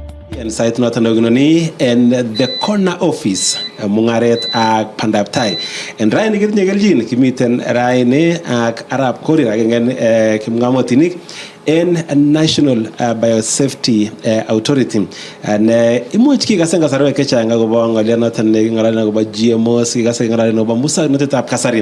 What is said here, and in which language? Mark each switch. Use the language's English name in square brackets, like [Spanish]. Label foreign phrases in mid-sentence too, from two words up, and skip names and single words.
[Kalenjin] En sait noton neginoni en [English] the corner office [Kalenjin] mungaret ak pandap tai. En raini kitinye keljin kimiten raini ak Arap Korir agenge kimngamotinik en National Biosafety Authority. Ne imuch kikasen kasarwek chechang akobo ng'olyot noton neking'ololi akobo GMOs, kikasen ng'ololi akobo muswoknotetab kasari.